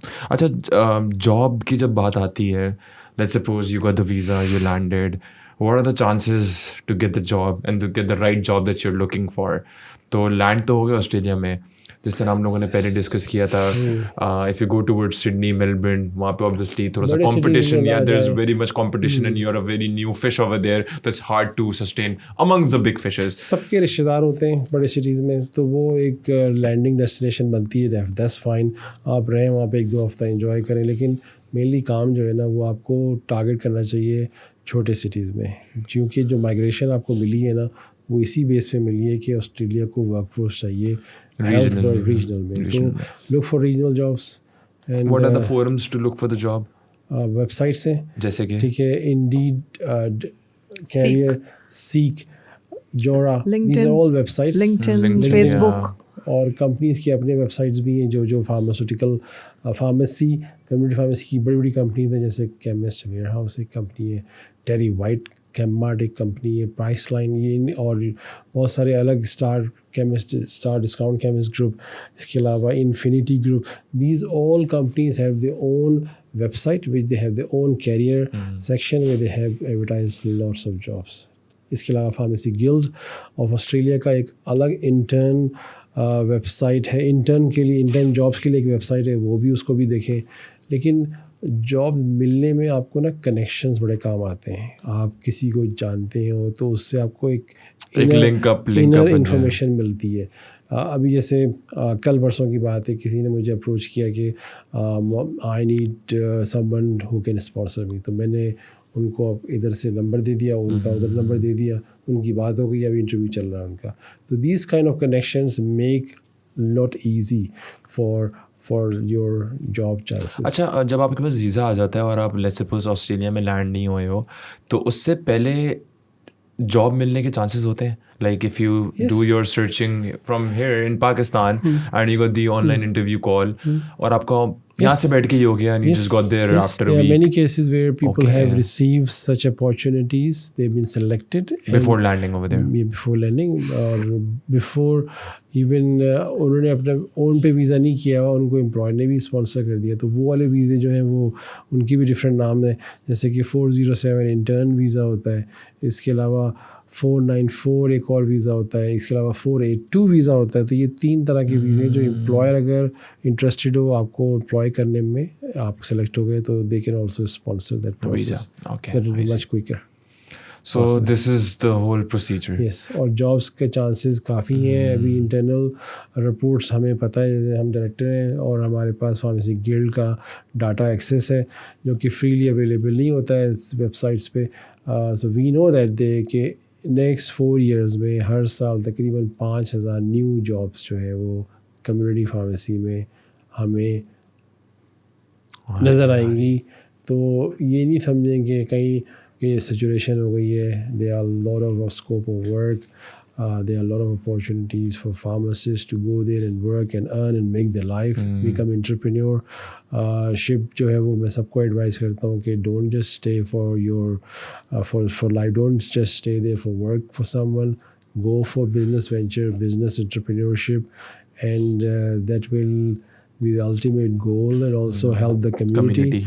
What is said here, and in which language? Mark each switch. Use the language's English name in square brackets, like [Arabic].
[Urdu] اچھا, جاب کی جب بات آتی ہے, [English] let's suppose you got the visa, you landed, what are the chances to get the job and to get the right job that you're looking for? [Urdu] تو land تو ہو گیا Australia میں, جس طرح ہم لوگوں نے پہلے ڈسکس کیا تھا. [English] if you go toward Sydney, Melbourne, [Urdu] وہاں پہ [English] obviously [Urdu] تھوڑا سا [English] competition, yeah, there's very much competition and you're a very new fish over there, that's hard to sustain amongst the big fishes. [Urdu] سب کے رشتے دار ہوتے ہیں بڑے سٹیز میں, تو وہ ایک لینڈنگ ڈیسٹینیشن بنتی ہے, [English] that's fine. [Urdu] آپ رہیں وہاں پہ 1-2 ہفتہ انجوائے کریں, لیکن مینلی کام جو ہے نا وہ آپ کو ٹارگیٹ کرنا چاہیے چھوٹے سٹیز میں, کیونکہ جو مائگریشن آپ کو ملی ہے نا وہ اسی بیس پہ ملی ہے کہ آسٹریلیا کو ورک فورس چاہیے ریجنل میں. [English] تو look for regional jobs. And what are the forums to look for the job? [Urdu] Web sites ہیں جیسے کہ ٹھیک ہے, [English] Indeed, career, Seek, Jora, these are all websites. LinkedIn, Facebook. [Urdu] اور کمپنیز کی اپنے ویب سائٹس بھی ہیں جو فارماسیوٹیکل فارمیسی کمیونٹی فارمیسی کی بڑی بڑی کمپنیز ہیں, جیسے کیمسٹ ویئر ہاؤس ایک کمپنی ہے, ٹیری وائٹ کیمارٹ ایک کمپنی ہے, پرائس لائن, یہ اور بہت سارے الگ star chemist, star discount chemist group, اس کے علاوہ infinity group. [English] These all companies have their own website which they have their own career section where they have advertise lots of jobs. [Urdu] اس کے علاوہ pharmacy guilt of Australia کا ایک الگ intern web site ہے, intern کے لیے, intern jobs کے لیے ایک ویب سائٹ ہے, وہ بھی اس کو بھی دیکھیں. لیکن جاب ملنے میں آپ کو نا کنیکشنز بڑے کام آتے ہیں. آپ کسی کو جانتے ہو تو اس سے آپ کو ایک لنک اپ انفارمیشن ملتی ہے. ابھی جیسے کل پرسوں کی بات ہے, کسی نے مجھے اپروچ کیا کہ [English] I need someone who can sponsor me, [Urdu] تو میں نے ان کو ادھر سے نمبر دے دیا, ان کا ادھر نمبر دے دیا, ان کی بات ہو گئی, ابھی انٹرویو چل رہا ہے ان کا. [English] تو these kind of connections make lot easy for your job chances. [Urdu] اچھا, جب آپ کے پاس ویزا آ جاتا ہے اور آپ لیٹس سپوز آسٹریلیا میں لینڈ نہیں ہوئے ہو, تو اس سے پہلے جاب ملنے کے چانسز ہوتے ہیں؟ [English] Like if you do your searching from here in Pakistan and you got the online interview call, [Urdu] اور آپ کو یہاں سے بیٹھ کے ہی ہو گیا [English] and you just got there after a week. There are many cases where people have received such opportunities, they've been selected before landing over there. Before landing [Urdu] اور [English] before even [Urdu] انہوں نے اپنے اون پہ ویزا نہیں کیا ہوا, ان کو امپلائر نے بھی اسپانسر کر دیا. تو وہ والے ویزے جو ہیں وہ ان کی بھی ڈفرینٹ نام ہیں, جیسے کہ 407 انٹرن ویزا ہوتا ہے, اس کے علاوہ 494 ایک اور ویزا ہوتا ہے, اس کے علاوہ 482 ویزا ہوتا ہے. تو یہ 3 طرح کے ویزے ہیں جو امپلائر اگر انٹرسٹیڈ ہو آپ کو امپلائی کرنے میں, آپ سلیکٹ ہو گئے تو [English] They can also sponsor that process. That will be much quicker. So this is the whole procedure. [Urdu] Yes, اور جابس کے چانسز کافی ہیں. ابھی انٹرنل رپورٹس ہمیں پتہ ہے, ہم ڈائریکٹر ہیں اور ہمارے پاس فارمیسی گلڈ کا ڈاٹا ایکسیس ہے جو کہ فریلی اویلیبل نہیں ہوتا ہے اس ویب سائٹس پہ. [English] so we know that they [Urdu] کہ نیکسٹ 4 ایئرز میں ہر سال تقریباً 5,000 نیو جابس جو ہے وہ کمیونٹی فارمیسی میں ہمیں نظر آئیں گی. تو یہ نہیں سمجھیں کہ کہیں کہ سچویشن ہو گئی ہے. [English] They are lot of scope of work. there are a lot of opportunities for pharmacists to go there and work and earn and make their life, become entrepreneur. Ship [Urdu] جو ہے وہ میں سب کو ایڈوائز کرتا ہوں کہ [English] don't just stay for your for life, don't just stay there for work for someone. Go for business venture, business entrepreneurship, and that will be the ultimate goal, and also help the community.